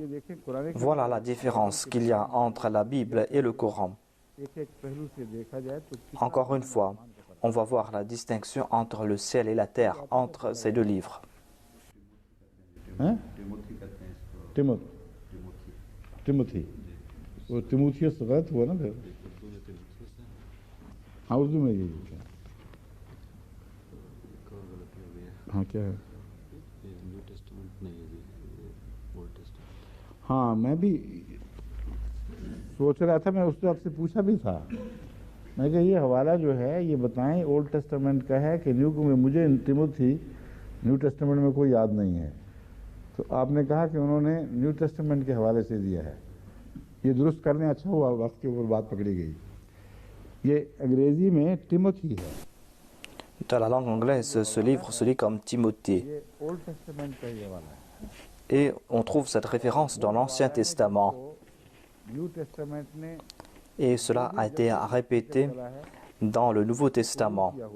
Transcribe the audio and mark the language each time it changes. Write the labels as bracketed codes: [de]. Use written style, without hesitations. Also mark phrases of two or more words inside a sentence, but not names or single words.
[fr] Voilà la différence qu'il y a entre la Bible et le Coran. Encore une fois, on va voir la distinction entre le ciel et la terre, entre ces deux livres. Timothy. [ur] وہ تیمتھیس غلط ہوا نا پھر ہاں اردو میں یہی ہے ہاں کیا ہے ہاں میں بھی سوچ رہا تھا میں اس سے آپ سے پوچھا بھی تھا میں کہا یہ حوالہ جو ہے یہ بتائیں [en] Old Testament [ur] کا ہے کہ نیو میں مجھے تیمتھی [en] New Testament [ur] میں کوئی یاد نہیں ہے تو آپ نے کہا کہ انہوں نے [en] New Testament [ur] کے حوالے سے دیا ہے یہ درست کرنے اچھا ہوا وقت کے اوپر بات پکڑی گئی یہ انگریزی میں ٹموتھی ہے [fr] Dans la langue anglaise, ce livre se lit comme Timothée. Et on trouve cette référence dans l'Ancien Testament. Et cela a été répété dans le Nouveau Testament.